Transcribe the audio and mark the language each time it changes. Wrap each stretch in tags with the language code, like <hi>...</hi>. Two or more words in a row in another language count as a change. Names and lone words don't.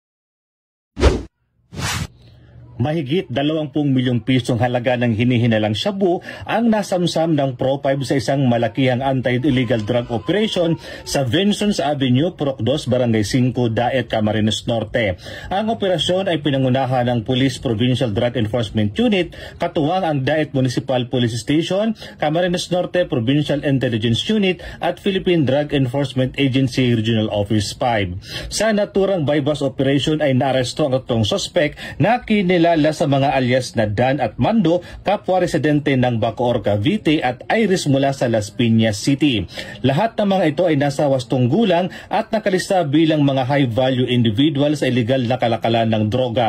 <tl>Mahigit 20 milyong pisong halaga ng hinihinalang shabu ang nasamsam ng Pro-5 sa isang malakihang</tl> <en>anti-illegal drug operation</en> <tl>sa Vincents Avenue, Purok 2, Barangay 5, Daet, Camarines Norte. Ang operasyon ay pinangunahan ng Police Provincial Drug Enforcement Unit, katuwang ang Daet Municipal Police Station, Camarines Norte Provincial Intelligence Unit at Philippine Drug Enforcement Agency Regional Office 5. Sa naturang</tl> <en>buy-bust operation</en> <tl>ay naaresto ang 3 sospek na kinila kilala sa mga alias na Dan at Mando, kapwa residente ng Bacoor, Cavite at Iris mula sa Las Piñas City. Lahat ng mga ito ay nasa 8 gulang at nakalista bilang mga</tl> <en>high-value individual</en> <tl>sa illegal na kalakalan ng droga.</tl>